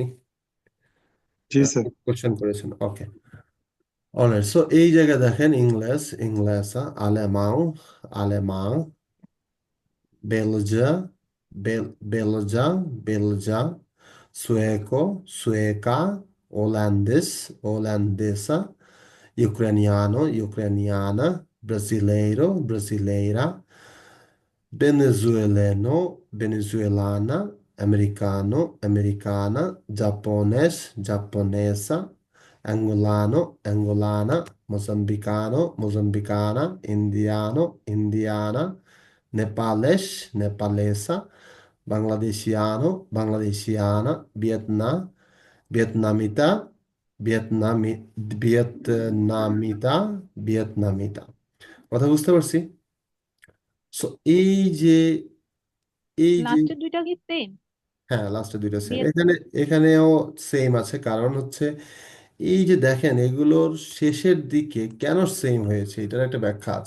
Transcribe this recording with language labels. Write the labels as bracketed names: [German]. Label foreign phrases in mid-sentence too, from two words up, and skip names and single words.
[Bangla] জি স্যার। কোশ্চেন করেছেন, [English] okay. alright, so [Bangla] এই জায়গায় দেখেন [Portuguese] inglês, inglesa, alemão, alemão, belga, belga, belga, sueco, sueca, holandês, holandesa, ucraniano, ucraniana, brasileiro, brasileira, venezuelano, venezuelana, americano, americana, japonês, japonesa, angolano, angolana, moçambicano, moçambicana, indiano, indiana, nepalês, nepalesa, bangladesiano, bangladesiana, vietnamita, vietnamita, vietnamita। [Bangla] কথা বুঝতে পারছি? সো যে এই যে লাস্টের দুইটা কি সেম? হ্যাঁ, লাস্টের দুইটা সেম। ভিয়েতনাম। এখানেও সেম আছে, কারণ হচ্ছে এই যে দেখেন এগুলোর শেষের দিকে কেন সেম হয়েছে, এটার একটা ব্যাখ্যা আছে।